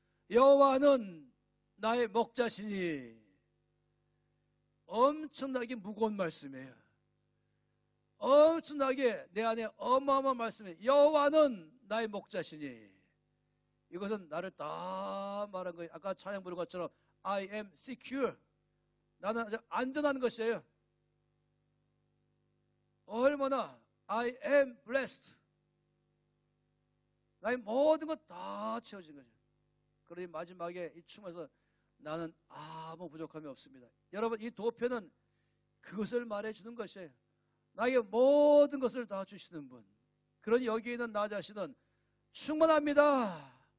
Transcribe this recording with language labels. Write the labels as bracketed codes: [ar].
[ko] 여호와는 나의 목자시니 엄청나게 무거운 말씀이에요. 엄청나게 내 안에 어마어마한 말씀이에요. 여호와는 나의 목자시니. 이것은 나를 다 말한 거예요. 아까 찬양 부른 것처럼 [en] I am secure. [ko] 나는 아주 안전한 것이에요. 얼마나 [en] I am blessed. [ko] 나의 모든 것 다 채워진 거죠. 그러니 마지막에 이 춤에서 나는 아무 부족함이 없습니다. 여러분, 이 도표는 그것을 말해주는 것이에요. 나에게 모든 것을 다 주시는 분. 그러니 여기 있는 나 자신은 충만합니다.